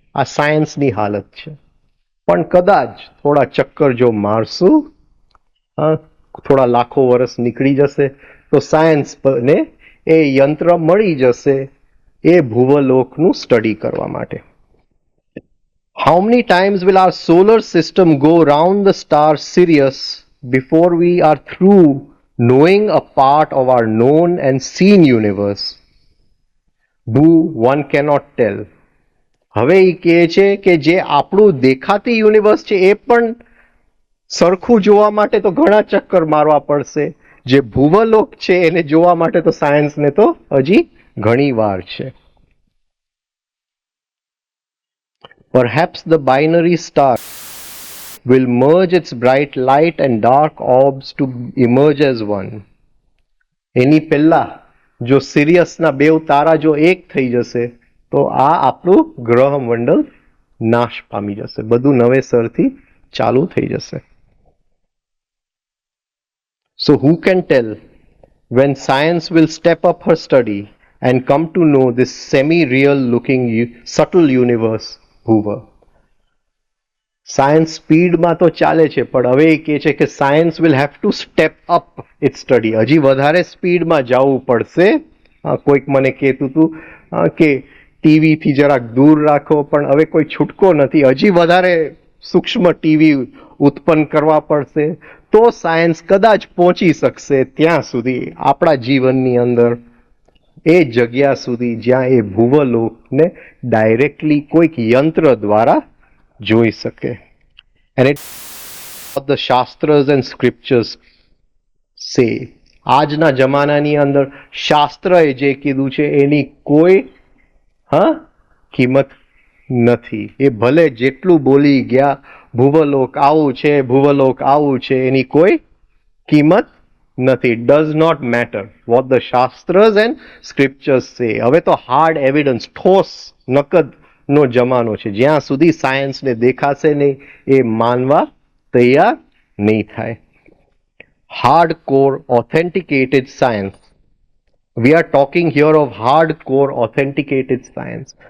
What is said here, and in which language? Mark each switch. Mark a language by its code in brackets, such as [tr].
[gu] આ સાયન્સની હાલત છે. પણ કદાચ થોડા ચક્કર જો મારશું, થોડા લાખો વર્ષ નીકળી જશે તો સાયન્સને એ યંત્ર મળી જશે એ ભુવલોકનું સ્ટડી કરવા માટે. [en] How many times will our solar system go round the star Sirius before we are through knowing a part of our known and seen universe? Boo, one cannot tell. [gu] હવે એ કહે છે કે જે આપણું દેખાતી યુનિવર્સ છે એ પણ સરખું જોવા માટે તો ઘણા ચક્કર મારવા પડશે, જે ભુવલોક છે એને જોવા માટે તો સાયન્સને તો હજી ઘણી વાર છે. [en] Perhaps the binary star will merge its bright light and dark orbs to emerge as one. [gu] એની પહેલા જો સિરિયસના 2 તારા જો એક થઈ જશે તો આ આપણું ગ્રહ મંડળ નાશ પામી જશે, બધું નવેસરથી ચાલુ થઈ જશે. [en] So who can tell when science will step up her study and come to know this semi-real looking subtle universe Bhuva? [gu] Science સ્પીડમાં તો ચાલે છે, પણ હવે એ કહે છે કે [en] Science will have to step up its study. [gu] હજી વધારે સ્પીડમાં જવું પડશે. કોઈક મને કહેતું હતું કે ટીવીથી જરાક દૂર રાખો, પણ હવે કોઈ છૂટકો નથી, હજી વધારે સૂક્ષ્મ ટીવી ઉત્પન્ન કરવા પડશે, તો સાયન્સ કદાચ પહોંચી શકશે ત્યાં સુધી આપણા જીવનની અંદર, એ જગ્યા સુધી જ્યાં એ ભુવલોકને ડાયરેક્ટલી કોઈક યંત્ર દ્વારા જોઈ શકે. [en] And it what the Shastras and Scriptures say. [gu] આજના જમાનાની અંદર શાસ્ત્રએ જે કીધું છે એની કોઈ કિંમત નથી. એ ભલે જેટલું બોલી ગયા ભુવલોક આવું છે, ભુવલોક આવું છે, એની કોઈ કિંમત નથી. [en] Does not matter what the shastras and scriptures say. [gu] હવે તો હાર્ડ એવિડન્સ, ઠોસ નકદ નો જમાનો છે. જ્યાં સુધી સાયન્સને દેખાશે નહીં એ માનવા તૈયાર નહીં થાય. [en] Hardcore authenticated science. We are talking here of hardcore authenticated science.